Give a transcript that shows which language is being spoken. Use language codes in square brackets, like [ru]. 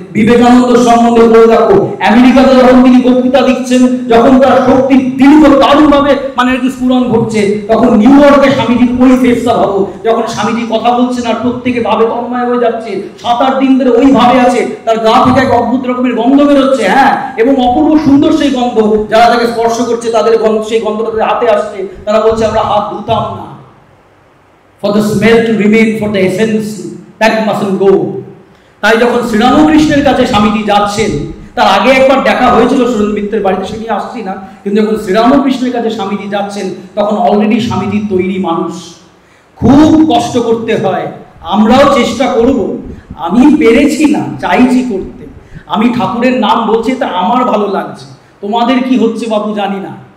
[bn] বিবেকানন্দ সম্বন্ধে বলে দেখো, আমেরিকাতে যখন তিনি বক্তৃতা দিচ্ছেন, যখন তার শক্তি দীর্ঘ দারুণভাবে মানে আর কি স্ফুরণ ঘটছে, তখন নিউ ইয়র্কে স্বামীজির ওই ফেসটা ভাবো, যখন স্বামীজি কথা বলছেন আর প্রত্যেকে ভাবে তন্ময় হয়ে যাচ্ছে, 7-8 দিন ধরে ওই ভাবে আছে, তার গা থেকে এক অদ্ভুত রকমের গন্ধ বেরোচ্ছে, হ্যাঁ, এবং অপূর্ব সুন্দর সেই গন্ধ। যারা তাকে স্পর্শ করছে তাদের গন্ধ, সেই গন্ধটা তাদের হাতে আসছে, তারা বলছে আমরা হাত ধুতাম না। [en] For the smell to remain, for the essence that mustn't go. [bn] তাই যখন শ্রীরামকৃষ্ণের কাছে স্বামীজি যাচ্ছেন, তার আগে একবার দেখা হয়েছিল সুরেন্দ্র মিত্রের বাড়িতে, সে নিয়ে আসছি না, কিন্তু যখন শ্রীরামকৃষ্ণের কাছে স্বামীজি যাচ্ছেন তখন অলরেডি স্বামীজি তৈরি মানুষ। খুব কষ্ট করতে হয়, আমরাও চেষ্টা করব। আমি পেরেছি না, চাইছি করতে। আমি ঠাকুরের নাম বলছি, তা আমার ভালো লাগছে, তোমাদের কি হচ্ছে বাবু জানি না।